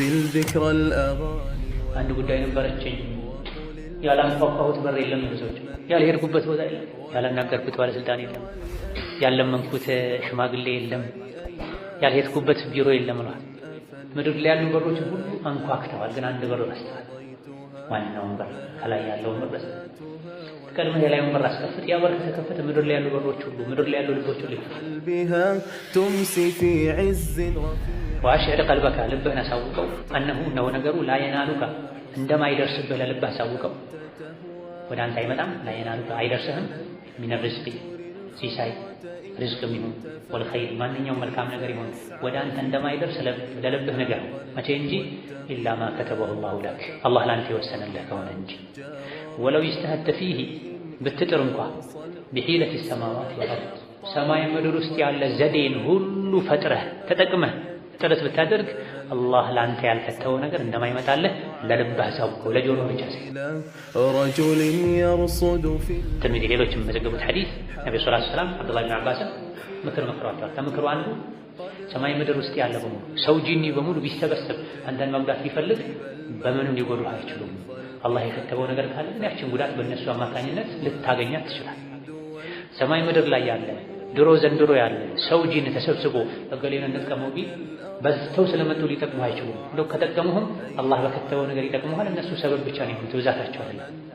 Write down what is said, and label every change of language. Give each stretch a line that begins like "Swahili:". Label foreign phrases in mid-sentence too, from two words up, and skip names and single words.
Arabic: ذكر الأغاني
Amharic: አንድ ጉዳይ ነበረችኝ ያላንኳኳሁት በር የለም ብዙዎች ያልሄድኩበት ቦታ የለም ያላናገርኩት ባለስልጣን የለም ያለመንኩት ሽማግሌ የለም ያልሄድኩበት ቢሮ የለም ነው ምድር ላይ ያሉ በሮች ሁሉ አንኳክተዋል ግን አንድ በር ረስተዋል ዋናውን በር ከላይ ያለውን በር ረስተዋል ቀድመህ የላዩን በር አስከፍት ያ በር ከተከፈተ ምድር ላይ ያሉ በሮች ሁሉ ምድር ላይ ያሉ ልቦች ሁሉ
Arabic: بها تمسي في عز واشعر قلبك
Amharic: ልብህን አሳውቀው أنه ነው ነገሩ
Arabic: لا ينالك
Amharic: እንደማይደርስብህ ለልብህ አሳውቀው ወደ አንተ አይመጣም
Arabic: لا ينالك
Amharic: አይደርስህም
Arabic: من الرزق
Amharic: ሲሳይ ሪዝቅም ይሁን والخير ማንኛውም መልካም ነገር ይሁን ወደ አንተ እንደማይደርስ ለልብህ ነገር መቼ እንጂ
Arabic: إلا ما كتبه الله لك
Amharic: الله ላንተ የወሰነልህ ከሆነ እንጂ
Arabic: ولو اجتهدت فيه
Amharic: ብትጥር እንኳን
Arabic: بحيلة السماوات والأرض
Amharic: ሰማይ ምድር ውስጥ ያለ ዘዴን ሁሉ ፈጥረህ ተጠቅመህ ጥረት ብታደርግ አላህ ላንተ ያልከተው ነገር እንደማይመጣልህ ለልብህ አሳውቀው ለጆሮ ብቻ ሳይሆን
Arabic: رجل يرصد في
Amharic: ትርሚዚ ሌሎችም በዘገቡት ሐዲስ ነብዩ
Arabic: صلى الله عليه وسلم
Amharic: አብዱላህ ኢብኑ አባስ ምክር መክሯቸዋል ከምክሩ አንዱ ሰማይ ምድር ውስጥ ያለ በሙሉ ሰው ጂኒ በሙሉ ቢሰበሰብ አንተን መጉዳት ቢፈልግ በምንም ሊጎዱህ አይችሉም አላህ የከተበው ነገር ካለ ግን ያችን ጉዳት በእነሱ አማካኝነት ልታገኛት ትችላለህ ሰማይ ምድር ላይ ያለ ድሮ ዘንድሮ ያለ ሰው ጂን ተሰብስቦ እገሌን እንጥቀመው ቢል በዝተው ስለመጡ ሊጠቅሙ አይችሉም እንደው ከጠቀሙህም አላህ በከተበው ነገር ይጠቅሙሃል እነሱ ሰበብ ብቻ ነው የሚሆኑት ብዛታቸው አይደለም